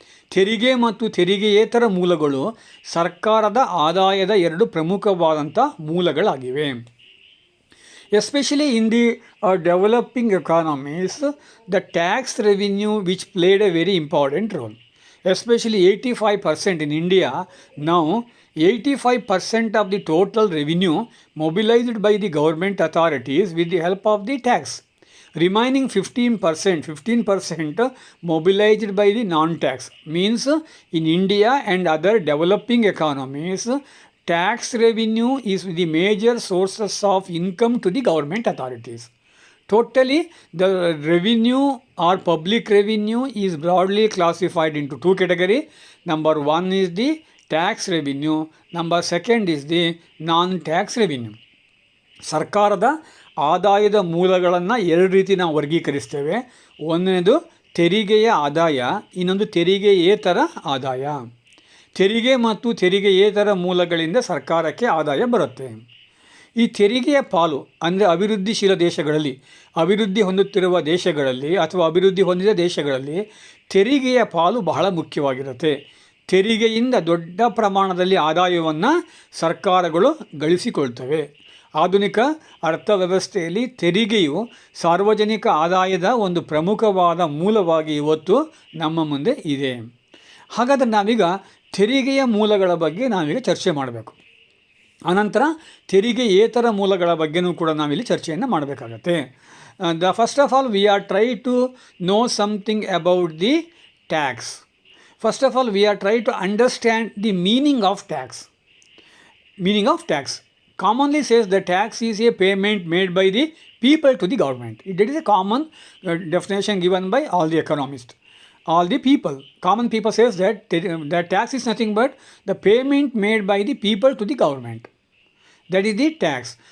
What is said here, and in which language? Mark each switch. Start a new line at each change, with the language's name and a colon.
Kannada: ತೆರಿಗೆ ಮತ್ತು ತೆರಿಗೆಯೇತರ ಮೂಲಗಳು ಸರ್ಕಾರದ ಆದಾಯದ ಎರಡು ಪ್ರಮುಖವಾದಂಥ ಮೂಲಗಳಾಗಿವೆ.
English: Especially in the developing economies, the tax revenue which played a very important role. Especially 85% in India now, 85% of the total revenue mobilized by the government authorities with the help of the tax. Remaining 15% mobilized by the non-tax. Means in India and other developing economies, tax revenue is the major sources of income to the government authorities. Totally, the revenue or public revenue is broadly classified into two categories. Number one is the tax revenue. Number second is the non-tax revenue.
Kannada: ಸರ್ಕಾರದ ಆದಾಯದ ಮೂಲಗಳನ್ನು ಎರಡು ರೀತಿ ನಾವು ವರ್ಗೀಕರಿಸ್ತೇವೆ. ಒಂದನೇದು ತೆರಿಗೆಯ ಆದಾಯ, ಇನ್ನೊಂದು ತೆರಿಗೆಯೇತರ ಆದಾಯ. ತೆರಿಗೆ ಮತ್ತು ತೆರಿಗೆಯೇತರ ಮೂಲಗಳಿಂದ ಸರ್ಕಾರಕ್ಕೆ ಆದಾಯ ಬರುತ್ತೆ. ಈ ತೆರಿಗೆಯ ಪಾಲು ಅಂದರೆ ಅಭಿವೃದ್ಧಿಶೀಲ ದೇಶಗಳಲ್ಲಿ, ಅಭಿವೃದ್ಧಿ ಹೊಂದುತ್ತಿರುವ ದೇಶಗಳಲ್ಲಿ ಅಥವಾ ಅಭಿವೃದ್ಧಿ ಹೊಂದಿದ ದೇಶಗಳಲ್ಲಿ ತೆರಿಗೆಯ ಪಾಲು ಬಹಳ ಮುಖ್ಯವಾಗಿರುತ್ತೆ. ತೆರಿಗೆಯಿಂದ ದೊಡ್ಡ ಪ್ರಮಾಣದಲ್ಲಿ ಆದಾಯವನ್ನು ಸರ್ಕಾರಗಳು ಗಳಿಸಿಕೊಳ್ತವೆ. ಆಧುನಿಕ ಅರ್ಥವ್ಯವಸ್ಥೆಯಲ್ಲಿ ತೆರಿಗೆಯು ಸಾರ್ವಜನಿಕ ಆದಾಯದ ಒಂದು ಪ್ರಮುಖವಾದ ಮೂಲವಾಗಿ ಇವತ್ತು ನಮ್ಮ ಮುಂದೆ ಇದೆ. ಹಾಗಾದರೆ ನಾವೀಗ ತೆರಿಗೆಯ ಮೂಲಗಳ ಬಗ್ಗೆ ನಾವೀಗ ಚರ್ಚೆ ಮಾಡಬೇಕು. ಅನಂತರ ತೆರಿಗೆಯೇತರ ಮೂಲಗಳ ಬಗ್ಗೆನೂ ಕೂಡ ನಾವಿಲ್ಲಿ ಚರ್ಚೆಯನ್ನು ಮಾಡಬೇಕಾಗತ್ತೆ.
English: First of all we are try to know something about the tax. First of all we are try to understand the meaning of tax. Meaning of tax commonly says the tax is a payment made by the people to the government. It is a common definition given by all the economists. All the people, common people says that tax is nothing but the payment made by the people to the government. That is the tax.